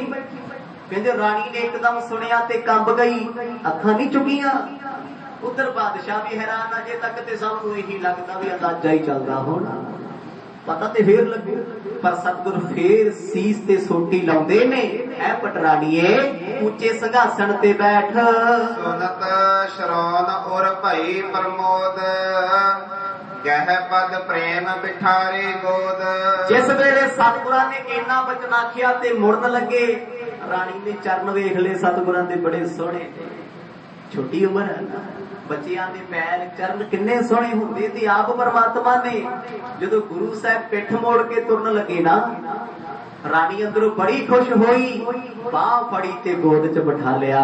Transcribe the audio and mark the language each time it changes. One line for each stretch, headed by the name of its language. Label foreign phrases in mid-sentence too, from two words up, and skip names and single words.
Punjabi: ਕਹਿੰਦੇ ਰਾਣੀ ਨੇ ਇਕਦਮ ਸੁਣਿਆ ਤੇ ਕੰਬ ਗਈ, ਅੱਖਾਂ ਨਹੀਂ ਚੁੱਕੀਆਂ। ਉਧਰ ਬਾਦਸ਼ਾਹ ਭੀ ਹੈਰਾਨ, ਅਜੇ ਤੱਕ ਤੇ ਸਭ ਨੂੰ ਇਹੀ ਲੱਗਦਾ ਭੀ ਅੰਦਾਜ਼ਾ ਹੀ ਚੱਲਦਾ ਹੋਣਾ, ਪਤਾ ਤੇ ਫਿਰ ਲੱਗੇ। ਪਰ ਸਤਿਗੁਰ ਫਿਰ ਸੀਸ ਤੇ ਸੋਟੀ ਲਾਉਂਦੇ ਨੇ, ਐ ਪਟਰਾਣੀਏ ਉੱਚੇ ਸਿੰਘਾਸਨ ਤੇ ਬੈਠ।
Awadhi: सुनत शरौन उर भई प्रमोद, कह पद प्रेम बिठारे गोद।
Punjabi: ਜਿਸ ਵੇਲੇ ਸਤਿਗੁਰਾਂ ਨੇ ਇੰਨਾ ਬਚਨ ਆਖਿਆ ਤੇ ਮੁੜਨ ਲੱਗੇ, ਰਾਣੀ ਨੇ ਚਰਨ ਵੇਖ ਲੇ ਸਤਿਗੁਰਾਂ ਦੇ ਬੜੇ ਸੋਹਣੇ ਨੇ, ਛੋਟੀ ਉਮਰ ਹੈ ਨਾ, ਬੱਚੀਆਂ ਦੇ ਪੈਰ ਚਰਨ ਕਿੰਨੇ ਸੋਹਣੇ ਹੁੰਦੇ ਤੇ ਆਪ ਪਰਮਾਤਮਾ ਨੇ ਜਦੋਂ ਗੁਰੂ ਸਾਹਿਬ ਪਿੱਠ ਮੋੜ ਕੇ ਤੁਰਨ ਲੱਗੇ ਨਾ, ਰਾਣੀ ਅੰਦਰੋਂ ਬੜੀ ਖੁਸ਼ ਹੋਈ, ਬਾਹ ਫੜੀ ਤੇ ਗੋਦ ਚ ਬਿਠਾ ਲਿਆ।